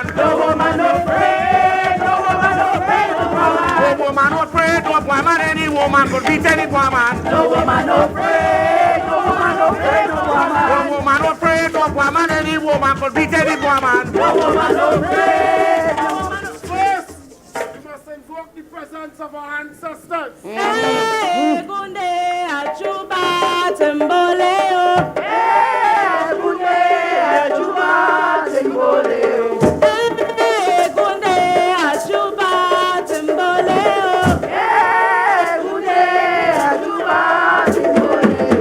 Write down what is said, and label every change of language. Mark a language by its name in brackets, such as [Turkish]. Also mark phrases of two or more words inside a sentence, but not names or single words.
[English] No woman no afraid. No woman no afraid. No woman. No woman no afraid. No woman. Any woman could beat any woman. No woman no afraid. No woman no afraid. No woman. No woman no afraid. No woman. Any woman could beat any woman. No woman no afraid. No woman no afraid. First, we must invoke the presence of our ancestors. Hey, Gunde, Achuba, Timboleo. Hey, Bunde, Ajuba, Timboleo. Hey, Gunde, Achuba, Timboleo. Hey, Bunde, Ajuba, Timboleo.